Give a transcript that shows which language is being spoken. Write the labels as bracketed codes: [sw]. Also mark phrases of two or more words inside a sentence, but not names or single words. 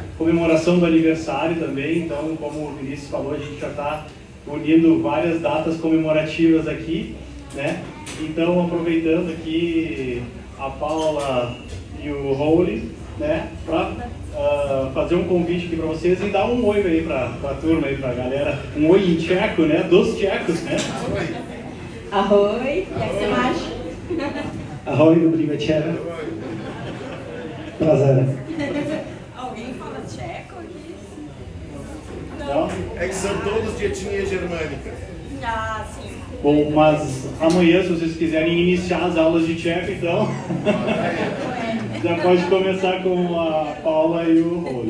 [pt] Comemoração do aniversário também, então como o Vinícius falou, a gente já está unindo várias datas comemorativas aqui, né? Então aproveitando aqui a Paula e o Roli, né, para fazer um convite aqui para vocês e dar um oi aí para a turma, aí para a galera, um oi em tcheco, né, dos tchecos, né? [cs] Ahoj, jak se máš? Ahoj, dobrý večer. [pt] Prazer. Alguém fala tcheco? Não? É que são todos de etnia germânica. Ah, sim. Bom, mas amanhã, se vocês quiserem iniciar as aulas de tcheco, então já pode começar com a Paula e o Roli.